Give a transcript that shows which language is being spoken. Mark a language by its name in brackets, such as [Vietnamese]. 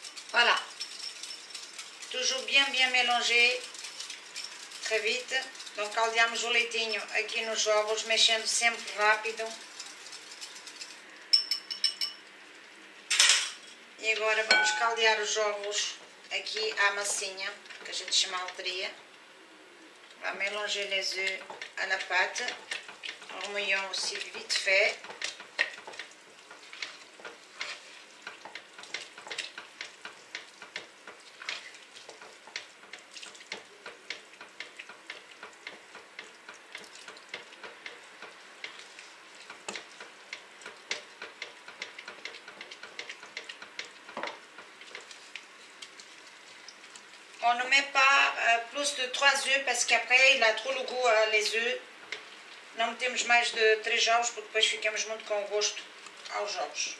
[French] Voilà. Toujours bien mélanger. Très vite. [Portuguese] Donc caldeamos o leitinho aqui nos ovos, mexendo sempre rápido. E agora vamos caldear os ovos aqui à massinha, que a gente chama alteria. [French] On va mélanger les œufs à la pâte, en remuant aussi vite fait. On ne met pas plus de 3 œufs parce qu'après il a trop le goût les œufs. [Portuguese] Não metemos mais de 3 ovos porque depois ficamos muito com o gosto aos ovos.